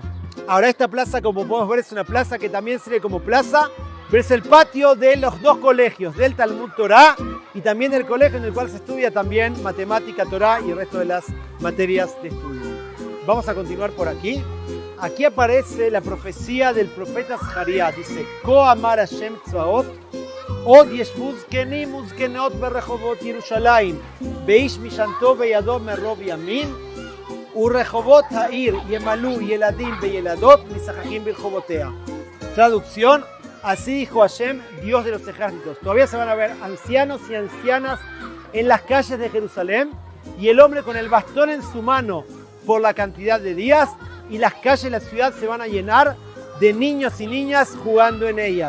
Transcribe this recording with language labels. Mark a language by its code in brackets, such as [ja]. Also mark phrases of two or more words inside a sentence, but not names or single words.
[es] Ahora esta plaza, como podemos ver, es una plaza que también sirve como plaza, pero es el patio de los 2 colegios, del Talmud Torah y también del colegio en el cual se estudia también matemática, Torah y el resto de las materias de estudio. Vamos a continuar por aquí. Aquí aparece la profecía del profeta Zaharia. [he] Dice, כה אמר ה' צבאות עוד ישבו זקנים וזקנות ברחובות ירושלים ואיש משענתו בידו מרב ימים ורחובות העיר ימלאו ילדים וילדות משחקים ברחובותיה. [es] Traducción, así dijo Hashem, Dios de los ejércitos. Todavía se van a ver ancianos y ancianas en las calles de Jerusalén y el hombre con el bastón en su mano por la cantidad de días, y las calles de la ciudad se van a llenar de niños y niñas jugando en ellas.